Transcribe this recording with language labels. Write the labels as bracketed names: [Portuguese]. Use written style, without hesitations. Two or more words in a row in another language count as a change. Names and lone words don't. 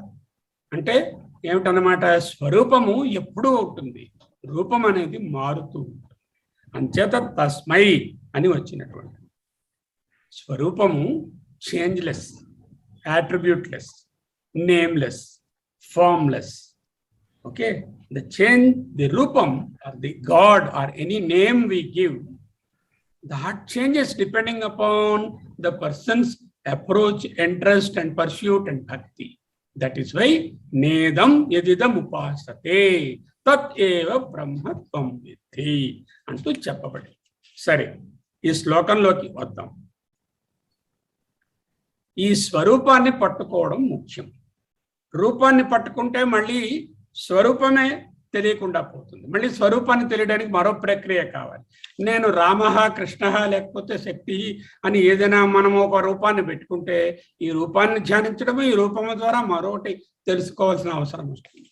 [Telugu] అంటే ఏమిటన్నమాట? స్వరూపము ఎప్పుడూ ఉంటుంది, రూపం అనేది మారుతూ ఉంటుంది. అంచేత తస్మై అని వచ్చినటువంటి స్వరూపము [English] changeless, attributeless, nameless, [Telugu] ఫార్మ్లెస్. [English] ఓకే, the change, the rupam or the god or any name we give, that changes depending upon the person's approach, interest and pursuit and bhakti. That is why [Sanskrit] नेदं यदिदं उपासते तत् एव ब्रह्मत्वं विधि [Telugu] అంటూ చెప్పబడి. సరే, ఈ శ్లోకంలోకి వద్దాం. ఈ స్వరూపాన్ని పట్టుకోవడం ముఖ్యం. రూపాన్ని పట్టుకుంటే మళ్ళీ స్వరూపమే తెలియకుండా పోతుంది. మళ్ళీ స్వరూపాన్ని తెలియడానికి మరో ప్రక్రియ కావాలి. నేను రామ, కృష్ణ లేకపోతే శక్తి అని ఏదైనా మనం ఒక రూపాన్ని పెట్టుకుంటే ఈ రూపాన్ని ధ్యానించడము, ఈ రూపము ద్వారా మరొకటి తెలుసుకోవాల్సిన అవసరం వస్తుంది.